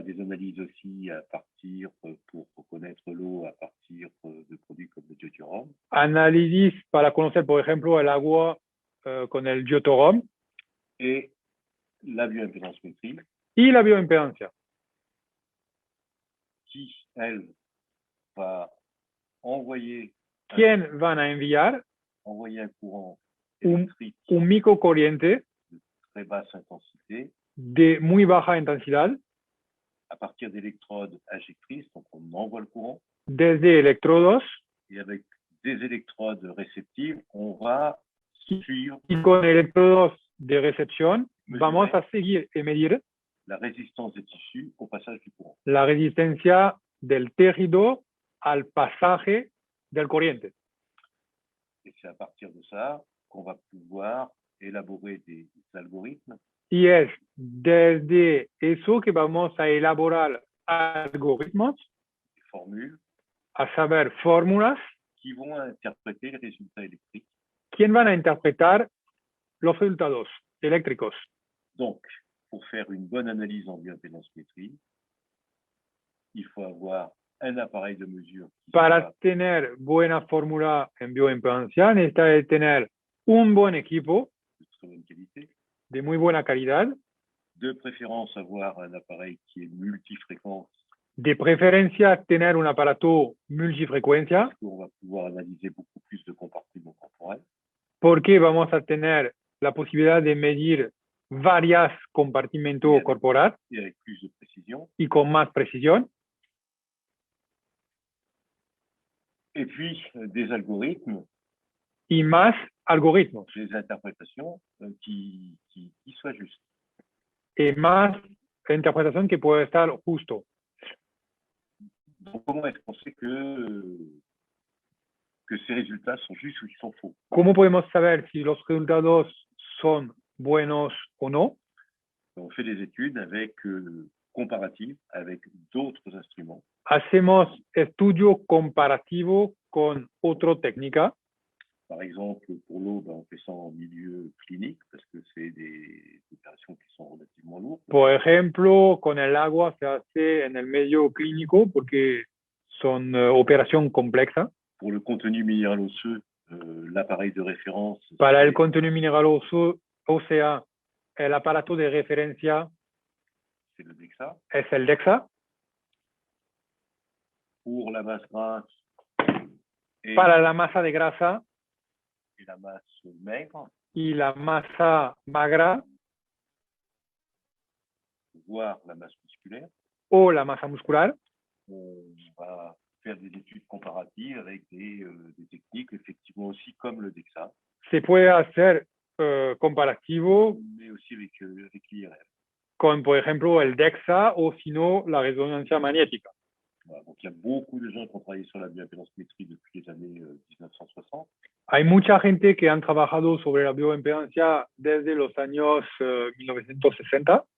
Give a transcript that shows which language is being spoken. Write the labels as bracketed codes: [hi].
[fr] Des analyses aussi à partir, pour reconnaître l'eau, à partir de produits comme le deutérium. [es] análisis para conocer, por ejemplo, el agua con el deuterium [fr] Et la bioimpédancemétrie, [es] y la bioimpedancia, [fr] qui, elle, va envoyer [es] quien van a enviar [fr] un courant [es] un [fr] électrique [es] microcorriente [fr] de très basse intensité [es] de muy baja intensidad [fr] à partir d'électrodes injectrices, donc on envoie le courant, [es] desde electrodos [fr] et avec des électrodes réceptives, on va suivre [es] y con electrodos de recepción Mesurar. vamos a seguir y medir [fr] la résistance des tissus au passage du courant. [es] la resistencia del tejido al pasaje del corriente. [fr] Et c'est à partir de ça qu'on va pouvoir élaborer des algorithmes [es] Y es desde eso que vamos a elaborar algoritmos, [fr] des formules [es] a saber fórmulas, [fr] qui vont interpréter les résultats électriques. [es] ¿quién van a interpretar los resultados eléctricos? [fr] Donc, pour faire une bonne analyse en bioimpédancemétrie, il faut avoir un appareil de mesure qui [es] Para [fr] soit [es] tener buena fórmula en bioimpedancia necesita de tener un buen equipo [fr] de très bonne qualité, [es] de muy buena calidad, [fr] de préférence avoir un appareil qui est multifréquence, [es] de preferencia tener un aparato multifrecuencia, [fr] parce qu'on va pouvoir analyser beaucoup plus de compartiments corporels, [es] porque vamos a tener la posibilidad de medir varios compartimentos Bien. corporales [fr] et avec plus de précision. [es] y con más precisión. [fr] Et puis, des algorithmes, [es] Y más algoritmos, [fr] des interprétations qui soient justes. [es] y más interpretación que puede estar justo. [fr] Donc, comment est-ce qu'on sait que ces résultats sont justes ou qu'ils sont faux? [es] ¿Cómo podemos saber si los resultados son buenos o no? [fr] On fait des études avec comparatives avec d'autres instruments. [es] Hacemos estudio comparativo con otra técnica. [fr] Par exemple, pour l'eau, on fait ça en milieu clinique parce que c'est des opérations qui sont relativement lourdes. [es] Por ejemplo, con el agua se hace en el medio clínico porque son operación compleja. [fr] Pour le contenu minéral osseux, l'appareil de référence, [es] Para el contenido mineral ósea, el aparato de referencia [fr] c'est le DEXA. [es] es el DEXA. [fr] Pour la masse grasse et, [es] Para la masa de grasa [fr] et la masse maigre, [es] y la masa magra [fr] voire la masse musculaire, [es] o la masa muscular, [fr] on va faire des études comparatives avec des techniques, effectivement aussi comme le DEXA, [es] se puede hacer comparativo [fr] mais aussi avec l'IRM. [es] con, por ejemplo, el DEXA o si no, la resonancia magnética. [fr] Voilà, donc il y a beaucoup de gens qui ont travaillé sur la bioimpédancemétrie depuis les années 1960. [es] Hay mucha gente que han trabajado sobre la bioimpedancia desde los años 1960.